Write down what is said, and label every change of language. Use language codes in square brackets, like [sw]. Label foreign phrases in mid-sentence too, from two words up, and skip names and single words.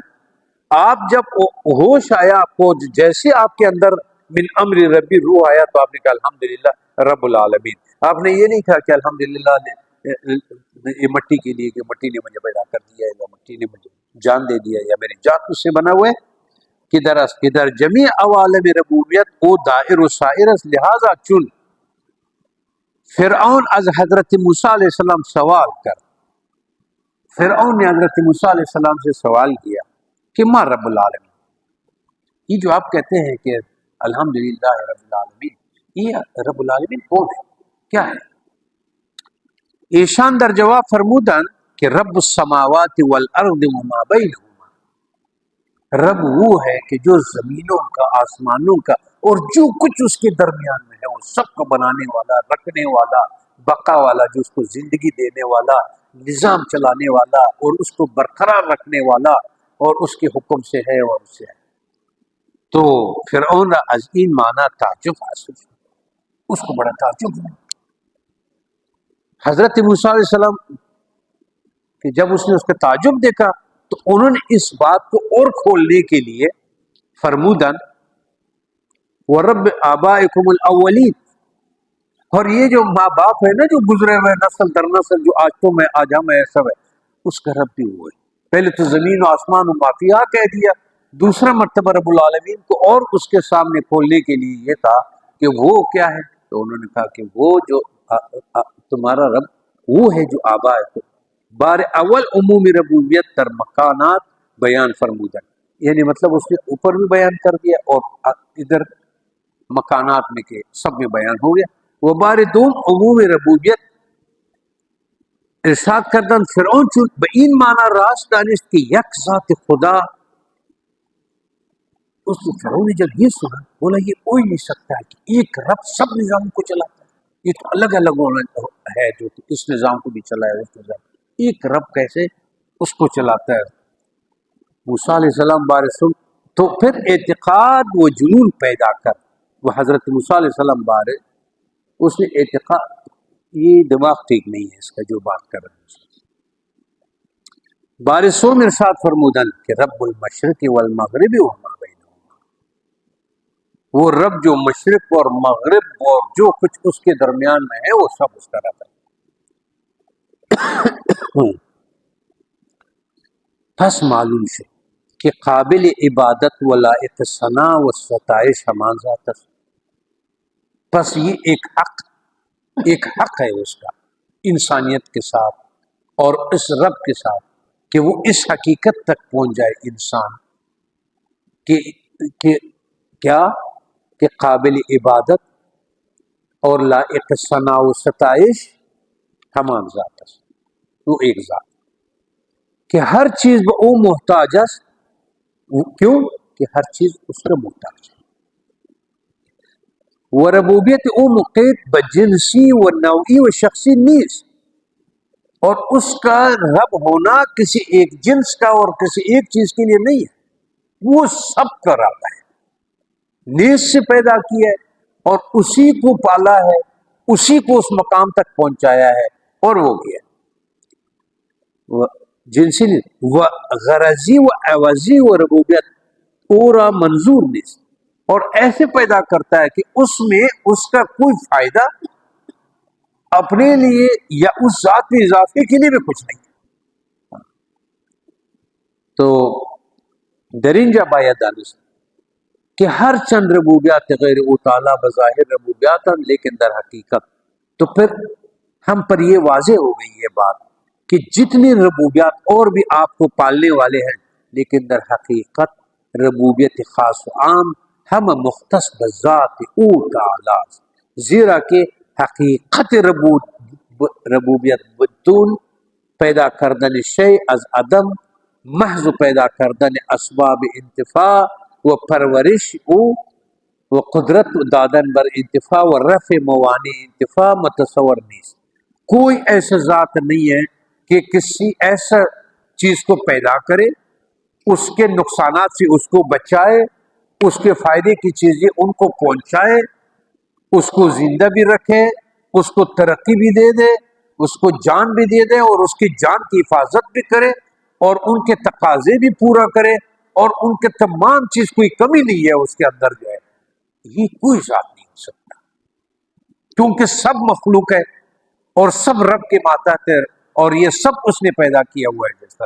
[ur] آپ جب ہوش آیا آپ کو، جیسے آپ کے اندر [ar] من امر ربی [ur] روح آیا تو آپ نے کہا [ar] الحمدللہ رب العالمین، [ur] آپ نے یہ نہیں کہا کہ الحمدللہ یہ مٹی کے لیے کہ مٹی نے مجھے پیدا کر دیا ہے یا مٹی نے مجھے جان دے دیا یا میری جان اس سے بنا ہوا ہے، [fa] کدھر جمیع عوالم ربوبیت او دائر و سائر، لہذا چن فرعون از حضرت موسیٰ علیہ السلام سوال کر، [ur] فرعون نے حضرت موسیٰ علیہ السلام سے سوال کیا کہ [ar] ما رب العالمین، [ur] یہ جو آپ کہتے ہیں کہ [ar] الحمدللہ رب العالمین، [ur] یہ [ar] رب العالمین [ur] کون ہے، کیا ہے؟ [fa] ایشان در جواب فرمودن کہ [ar] رب السماوات والارض وما بینہما، [ur] رب وہ ہے کہ جو زمینوں کا، آسمانوں کا اور جو کچھ اس کے درمیان میں ہے وہ سب کو بنانے والا، رکھنے والا، بقا والا، جو اس کو زندگی دینے والا، نظام چلانے والا اور اس کو برقرار رکھنے والا اور اس کے حکم سے ہے اور اس سے ہے۔ [fa] تو فرعون از این معنی تعجب حاصل، [ur] اس کو بڑا تعجب ہوا۔ حضرت موسیٰ علیہ السلام کہ جب اس نے اس کا تعجب دیکھا تو انہوں نے اس بات کو اور کھولنے کے لیے فرمودن [ar] وَرَبِّ آبائکم الاولین، [ur] اور یہ جو ماں باپ ہے نا جو گزرے ہوئے نسل در نسل، جو آج تو میں آج ہم ہے سب ہے، اس کا رب بھی وہ ہے۔ پہلے تو زمین و آسمان و مافیا کہہ دیا، دوسرا مرتبہ رب العالمین کو اور اس کے سامنے کھولنے کے لیے یہ تھا کہ وہ کیا ہے، تو انہوں نے کہا کہ وہ جو تمہارا رب وہ ہے جو آبا ہے، [fa] بار اول عمومی ربوبیت در مکانات بیان فرمودن، [ur] یعنی مطلب اس نے اوپر بھی بیان کر دیا اور ادھر مکانات میں کے سب میں بیان ہو گیا۔ وہ [fa] بار دوم عمومی ربوبیت ارشاد کردن فرعون چون به این معنی راست دانست کہ یک ذات خدا، [ur] اس فرعون نے جب یہ سنا بولا یہ ہو ہی نہیں سکتا ہے کہ ایک رب سب نظام کو چلاتا ہے، یہ تو الگ الگ ہے، جو اس نظام کو بھی چلائے اس نظام، ایک رب کیسے اس کو چلاتا ہے؟ موسیٰ علیہ السلام [fa] بارے سن تو پھر اعتقاد و جنون پیدا کر، [ur] وہ حضرت موسیٰ علیہ السلام بارے اس نے اعتقاد، یہ دماغ ٹھیک نہیں ہے اس کا جو بات کر رہے ہیں، [fa] بارسوں میں ارشاد فرمودن [ur] کہ [ar] رب المشرق والمغرب وما بینہما، [ur] وہ رب جو مشرق اور مغرب اور جو کچھ اس کے درمیان میں ہے وہ سب اس کا رب ہے۔ [fa] پس معلوم شد کہ قابل عبادت و لائق ثنا و ستائش ہمان ذات است، [ur] پس یہ ایک حق ہے اس کا انسانیت کے ساتھ اور اس رب کے ساتھ کہ وہ اس حقیقت تک پہنچ جائے انسان کہ کیا کہ قابل عبادت اور لائق ثنا و ستائش [fa] ہمان ذات است، [ur] وہ ایک ذات [fa] کہ ہر چیز وہ محتاج است، [ur] کیوں کہ ہر چیز اس کا محتاج ہے، [fa] وہ ربوبیت او مقید بجنسی و نوعی و شخصی نیز، [ur] اور اس کا رب ہونا کسی ایک جنس کا اور کسی ایک چیز کے لیے نہیں ہے، وہ سب کا رب ہے، نیز سے پیدا کیا ہے اور اسی کو پالا ہے، اسی کو اس مقام تک پہنچایا ہے اور وہ کیا [fa] جنسی و غرضی و عوضی و ربوبیت پورا منظور نیز، [ur] اور ایسے پیدا کرتا ہے کہ اس میں اس کا کوئی فائدہ اپنے لیے یا اس ذات میں اضافے کے لیے بھی کچھ نہیں، [fa] تو درنجہ باید دانست کہ ہر چند ربوبیات غیر او تعالیٰ بظاہر ربوبیات، [ur] لیکن [fa] در حقیقت [ur] تو پھر ہم پر یہ واضح ہو گئی یہ بات کہ جتنی ربوبیات اور بھی آپ کو پالنے والے ہیں، لیکن [fa] در حقیقت ربوبیت خاص و عام ہم مختص بذات او تعالیٰ، زیرا کہ حقیقت ربوبیت بدون پیدا کردن شیء از عدم، محض پیدا کردن اسباب انتفاع و پرورش او و قدرت دادن بر انتفاع و رفع موانع انتفاع متصور نیست. [ur] کوئی ایسا ذات نہیں ہے کہ کسی ایسا چیز کو پیدا کرے، اس کے نقصانات سے اس کو بچائے، اس کے فائدے کی چیزیں ان کو پہنچائے، اس کو زندہ بھی رکھے، اس کو ترقی بھی دے دے، اس کو جان بھی دے دے اور اس کی جان کی حفاظت بھی کرے اور ان کے تقاضے بھی پورا کرے اور ان کے تمام چیز کوئی کمی نہیں ہے اس کے اندر جو ہے، یہ کوئی ذات نہیں ہو سکتا، کیونکہ سب مخلوق ہے اور سب رب کے ماتحت ہے اور یہ سب اس نے پیدا کیا ہوا ہے جس طرح.